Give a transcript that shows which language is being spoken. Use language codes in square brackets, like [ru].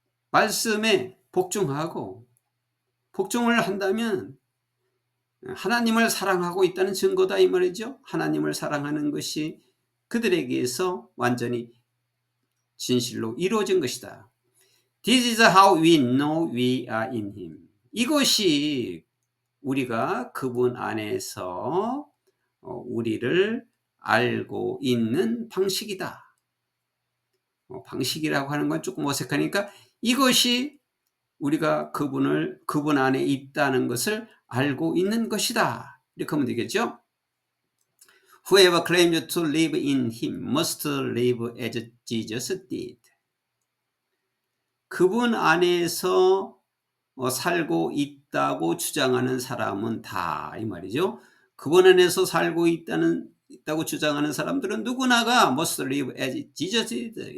[ko] 말씀에 복종하고 복종을 한다면 하나님을 사랑하고 있다는 증거다 이 말이죠. 하나님을 사랑하는 것이 그들에게서 완전히 진실로 이루어진 것이다. [en] This is how we know we are in him. [ko] 이것이 우리가 그분 안에서 우리를 알고 있는 방식이다. 방식이라고 하는 건 조금 어색하니까 이것이 우리가 그분 안에 있다는 것을 알고 있는 것이다. 이렇게 하면 되겠죠. [en] Whoever claims to live in him must live as Jesus did. [ko] 그분 안에서 살고 있다고 주장하는 사람은 다 이 말이죠. 그분 안에서 살고 있다고 주장하는 사람들은 누구나가 [en] must live as Jesus did.